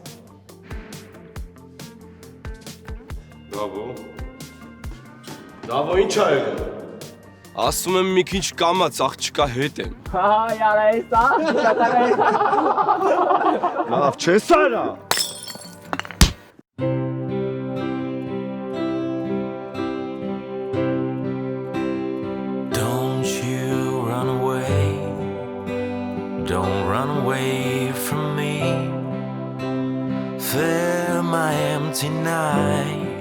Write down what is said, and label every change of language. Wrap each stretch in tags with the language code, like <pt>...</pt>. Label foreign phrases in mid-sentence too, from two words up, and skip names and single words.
<hy>Դավո ինչ ա եղել։ Ասում եմ մի քիչ կամաց աղջկա հետ եմ։ Яра, էսա, Լավ, չես արա։</hy> <en>Don't you run away. Don't run away from me. Fill my empty night.</en>